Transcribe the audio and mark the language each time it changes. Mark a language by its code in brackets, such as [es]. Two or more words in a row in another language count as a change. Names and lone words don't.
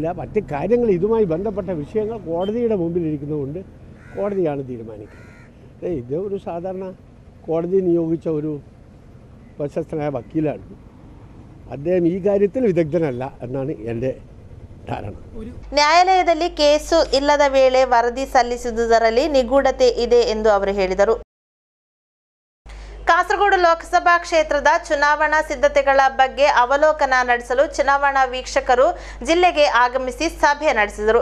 [ml] മറ്റ് കാര്യങ്ങൾ ഇതുമായി ബന്ധപ്പെട്ട വിഷയങ്ങൾ കോടതിയുടെ മുമ്പിലിരിക്കുന്നതുകൊണ്ട് കോടതിയാണ് തീരുമാനിക്കുന്നത്. ഇത് ഒരു സാധാരണ കോടതി നിയോഗിച്ച ഒരു പ്രശസ്തനായ വക്കീലാണ്. അദ്ദേഹം ഈ കാര്യത്തിൽ വിദഗ്ധനല്ല എന്നാണ് എൻ്റെ ധാരണ. [kn] ನ್ಯಾಯಾಲಯದಲ್ಲಿ ಕೇಸು ಇಲ್ಲದ ವೇಳೆ ವರದಿ ಸಲ್ಲಿಸುವುದರಲ್ಲಿ ನಿಗೂಢತೆ ಇದೆ ಎಂದು ಅವರು ಹೇಳಿದರು. ಕಾಸರಗೋಡು ಲೋಕಸಭಾ ಕ್ಷೇತ್ರದ ಚುನಾವಣಾ ಸಿದ್ಧತೆಗಳ ಬಗ್ಗೆ ಅವಲೋಕನ ನಡೆಸಲು ಚುನಾವಣಾ ವೀಕ್ಷಕರು ಜಿಲ್ಲೆಗೆ ಆಗಮಿಸಿ ಸಭೆ ನಡೆಸಿದರು.